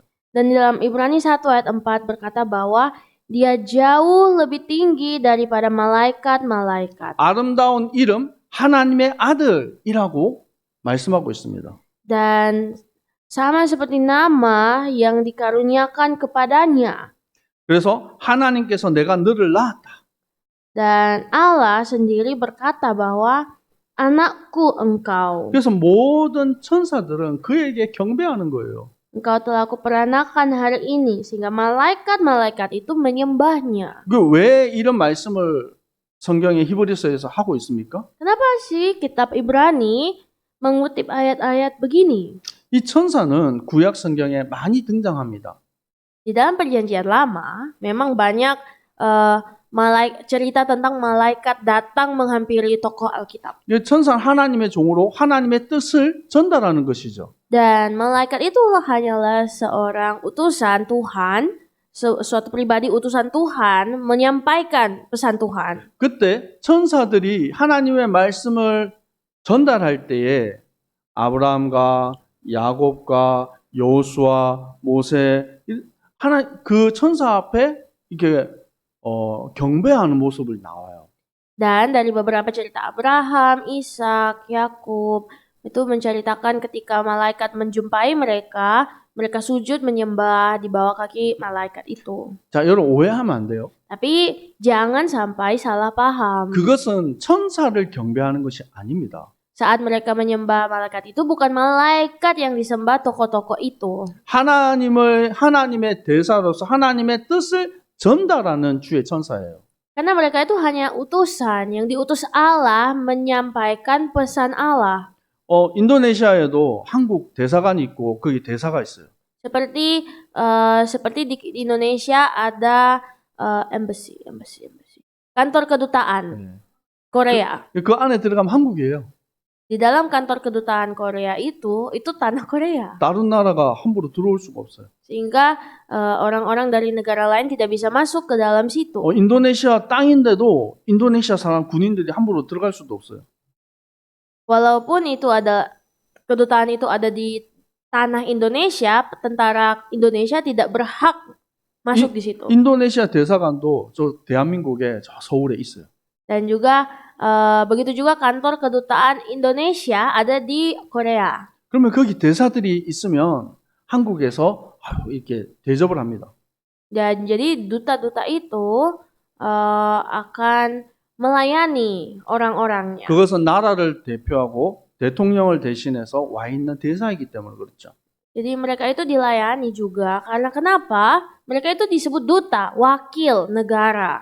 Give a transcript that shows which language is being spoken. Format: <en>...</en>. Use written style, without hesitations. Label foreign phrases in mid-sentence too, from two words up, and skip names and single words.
<id>Dan di dalam Ibrani 1 ayat 4 berkata bahwa dia jauh lebih tinggi daripada malaikat-malaikat.</id> <ko>아름다운 이름 하나님의 아들이라고 말씀하고 있습니다.</ko> <id>Dan sama seperti nama yang dikaruniakan kepadanya.</id> <ko>그래서 하나님께서 내가 너를 낳았다.</ko> <id>Dan Allah sendiri berkata bahwa anakku engkau.</id> <ko>그래서 모든 천사들은 그에게 경배하는 거예요.</ko> <id>Engkau telah kuperanakan hari ini. Sehingga malaikat-malaikat itu menyembahnya.</id> <ko>왜 이런 말씀을 성경의 히브리서에서 하고 있습니까?</ko> <id>Kenapa sih kitab Ibrani mengutip ayat-ayat begini?</id> <ko>이 천사는 구약 성경에 많이 등장합니다.</ko> <id>Di dalam perjanjian lama memang banyak cerita tentang malaikat datang menghampiri tokoh Alkitab.</id> <ko>이 천사는 하나님의 종으로 하나님의 뜻을 전달하는 것이죠.</ko> <id>Dan malaikat itu hanyalah seorang utusan Tuhan, suatu pribadi utusan Tuhan menyampaikan pesan Tuhan.</id> <ko>그때 천사들이 하나님의 말씀을 전달할 때에 아브라함과 야곱과 여호수아, 모세 그 천사 앞에 이렇게 경배하는 모습을 나와요.</ko> <id>Dan dari beberapa cerita Abraham, Ishak, Yakub itu menceritakan ketika malaikat menjumpai mereka, mereka sujud menyembah di bawah kaki malaikat itu.</id> <ko>자, 여러분 오해하면 안 돼요.</ko> <id>Tapi jangan sampai salah paham.</id> <ko>그것은 천사를 경배하는 것이 아닙니다.</ko> <id>Saat mereka menyembah malaikat itu bukan malaikat yang disembah tokoh-tokoh itu.</id> <ko>하나님의 대사로서 하나님의 뜻을 전달하는 주의 천사예요.</ko> <id>Karena mereka itu hanya utusan yang diutus Allah menyampaikan pesan Allah.</id> <ko>인도네시아에도 한국 대사관이 있고 거기 대사가 있어요.</ko> <id>Seperti di Indonesia ada embassy. Kantor kedutaan Korea.</id> <ko>그 안에 들어가면 한국이에요.</ko> <id>Di dalam kantor kedutaan Korea itu tanah Korea.</id> <ko>다른 나라가 함부로 들어올 수가 없어요.</ko> <id>Sehingga orang-orang dari negara lain tidak bisa masuk ke dalam situ.</id> <ko>인도네시아 땅인데도 인도네시아 사람 군인들이 함부로 들어갈 수도 없어요.</ko> <id>Walaupun kedutaan itu ada di tanah Indonesia, tentara Indonesia tidak berhak masuk di situ.</id> <ko>인도네시아 대사관도 저 대한민국에 저 서울에 있어요.</ko> <id>Dan juga begitu juga kantor kedutaan Indonesia ada di Korea.</id> <ko>그러면 거기 대사들이 있으면 한국에서 이렇게 대접을 합니다.</ko> <id>Dan jadi duta-duta itu akan melayani orang-orangnya.</id> <ko>그것은 나라를 대표하고 대통령을 대신해서 와 있는 대사이기 때문에 그렇죠.</ko> <id>Jadi mereka itu dilayani juga karena kenapa? Mereka itu disebut duta, wakil negara.</id>